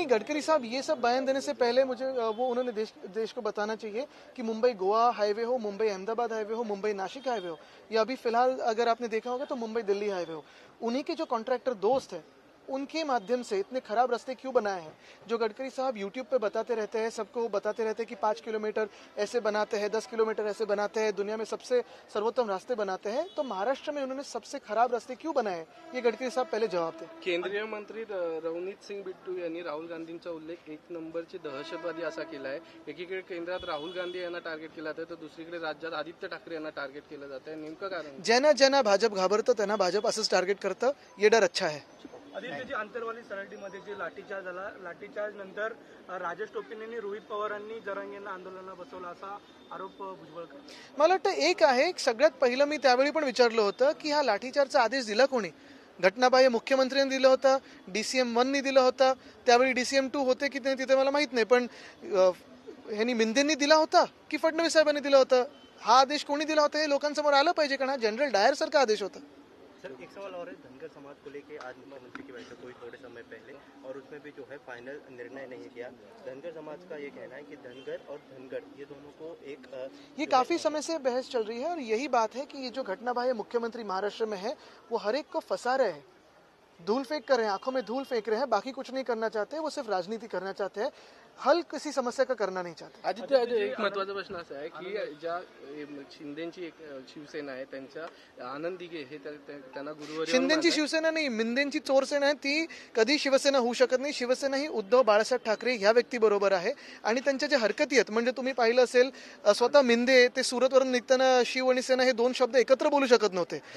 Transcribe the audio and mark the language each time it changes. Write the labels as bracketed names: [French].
[Hindi] नहीं, गडकरी साहब ये सब बयान देने से पहले मुझे वो उन्होंने देश को बताना चाहिए कि मुंबई गोवा हाईवे हो, मुंबई अहमदाबाद हाईवे हो, मुंबई नासिक हाईवे हो, या अभी फिलहाल अगर आपने देखा होगा तो मुंबई दिल्ली हाईवे हो, उन्हीं के जो कॉन्ट्रैक्टर दोस्त हैं उनके माध्यम से इतने खराब रास्ते क्यों बनाए हैं. जो गडकरी साहब यूट्यूब पे बताते रहते हैं, सबको बताते रहते हैं कि 5 किलोमीटर ऐसे बनाते हैं, 10 किलोमीटर ऐसे बनाते हैं, दुनिया में सबसे सर्वोत्तम रास्ते बनाते हैं, तो महाराष्ट्र में उन्होंने सबसे खराब रास्ते क्यों बनाए हैं, ये गडकरी साहब पहले जवाब दें. [Marathi] केंद्रीय मंत्री रवनीत सिंग बिट्टू यांनी राहुल गांधींचा उल्लेख 1 नंबरची दहशतवादी असा केला आहे. एकीकडे केंद्रात राहुल गांधी यांना टार्गेट केलं जातं तर दुसरीकडे राज्यात आदित्य ठाकरे यांना टार्गेट केलं जातं. नेमकं कारण? ज्यांना ज्यांना भाजप घाबरतं त्यांना भाजप असंच टार्गेट करतं. [Hindi] ये डर अच्छा है. [Marathi] आदित्यजी, आंतरवाली सरहद्दीमध्ये जे लाठीचार्ज झाला, लाठीचार्ज नंतर राजेश टोपेंनी रोहित पवारांनी जरांगेंना आंदोलनाला बसवला असा आरोप भुजबळ करतात. मला वाटतं एक आहे, सगळ्यात पहिलं मी त्यावेळी पण विचारलं होतं की हा लाठीचार्जचा आदेश दिला कोणी. घटनाबाह्य मुख्यमंत्र्यांनी दिलं होतं, DCM 1नी दिलं होतं, त्यावेळी DCM 2 होते की नाही तिथे मला माहित नाही, पण ह्यांनी मिंदेंनी दिला होता की फडणवीस साहेबांनी दिला होता. हा आदेश कोणी दिला होता हे लोकांसमोर आलं पाहिजे, कारण हा जनरल डायर सारखा आदेश होता. [Hindi] सर, एक सवाल और है, धनगर समाज को लेके आज मुख्यमंत्री की बैठक हुई थोड़े समय पहले और उसमें भी जो है फाइनल निर्णय नहीं किया. धनगर समाज का ये कहना है कि धनगर और धनगर ये दोनों को एक ये काफी समय से बहस चल रही है और यही बात है कि ये जो घटनाबाह्य मुख्यमंत्री महाराष्ट्र में है वो हर एक को फंसा रहे हैं, धूल फेंक कर रहे हैं, आंखों में धूल फेंक रहे हैं, बाकी कुछ नहीं करना चाहते, वो सिर्फ राजनीति करना चाहते हैं, हल किसी समस्या का करना नहीं चाहते. [Marathi] आदित्य, एक महत्वाचा प्रश्न असा आहे की ज्या शिंदेची एक शिवसेना आहे त्यांच्या आनंद दिघे हे त्यांना गुरुवार. शिंदेची शिवसेना नाही, मिंदेंची चोरसेना आहे, ती कधी शिवसेना होऊ शकत नाही. शिवसेना ही उद्धव बाळासाहेब ठाकरे ह्या व्यक्ती बरोबर आहे आणि त्यांच्या ज्या हरकती आहेत, म्हणजे तुम्ही पाहिलं असेल स्वतः मिंदे ते सुरतवरून निघताना शिव आणि सेना हे 2 शब्द एकत्र बोलू शकत नव्हते.